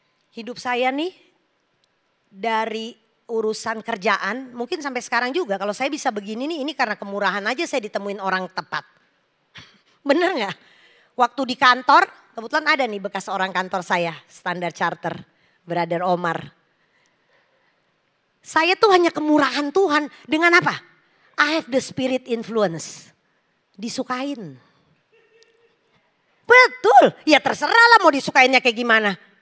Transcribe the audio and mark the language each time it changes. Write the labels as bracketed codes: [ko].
[id] Hidup saya nih dari urusan kerjaan, mungkin sampai sekarang juga kalau saya bisa begini nih ini karena kemurahan aja saya ditemuin orang tepat. Bener gak? Waktu di kantor, kebetulan ada nih bekas orang kantor saya, Standard Charter, Brother Omar. Saya tuh hanya kemurahan Tuhan dengan apa? [en] I have the spirit influence. [id] Disukain. Betul, ya terserah lah mau disukainnya kayak gimana.